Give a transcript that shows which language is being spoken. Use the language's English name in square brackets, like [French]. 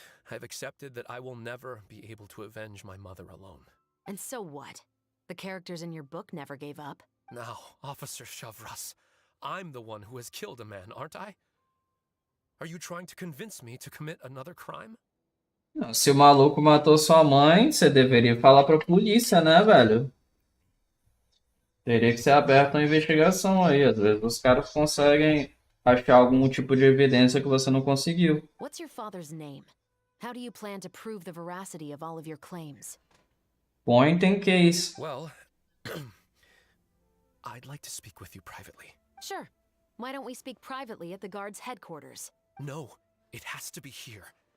[English] I've accepted that I will never be able to avenge my mother alone. And so what? The characters in your book never gave up. Now, Officer Shavras, I'm the one who has killed a man, aren't I? Are you trying to convince me to commit another crime? [Portuguese] Não, se o maluco matou sua mãe, você deveria falar pra polícia, né, velho? Teria que ser aberta uma investigação aí. Às vezes os caras conseguem achar algum tipo de evidência que você não conseguiu. [English] What's your father's name? How do you plan to prove the veracity of all of your claims? Point in case. Well, I'd like to speak with you privately. Sure. Why don't we speak privately at the guard's headquarters? No, it has to be here.